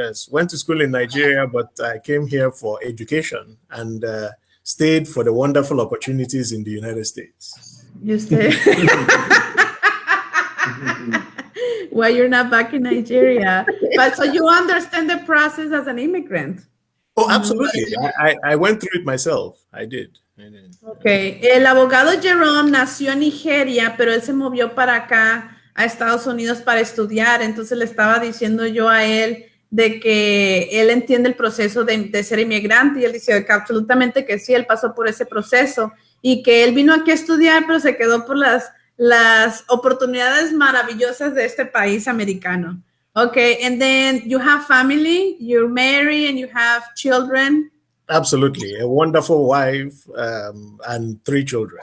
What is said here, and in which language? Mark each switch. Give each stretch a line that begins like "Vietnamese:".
English: Went to school in Nigeria, but I came here for education and stayed for the wonderful opportunities in the United States. You stayed. Well, you're not back in Nigeria, but so you understand the process as an immigrant. Oh, absolutely. I went through it myself. I did. Okay.
Spanish: El abogado Jerome nació en Nigeria, pero él se movió para acá a Estados Unidos para estudiar. Entonces le estaba diciendo yo a él de que él entiende el proceso de ser inmigrante y él dice que absolutamente que sí, él pasó por ese proceso y que él vino aquí a estudiar, pero se quedó por las oportunidades maravillosas de este país americano.
English: Okay, and then you have family, you're married, and you have children. Absolutely, a wonderful wife and 3 children.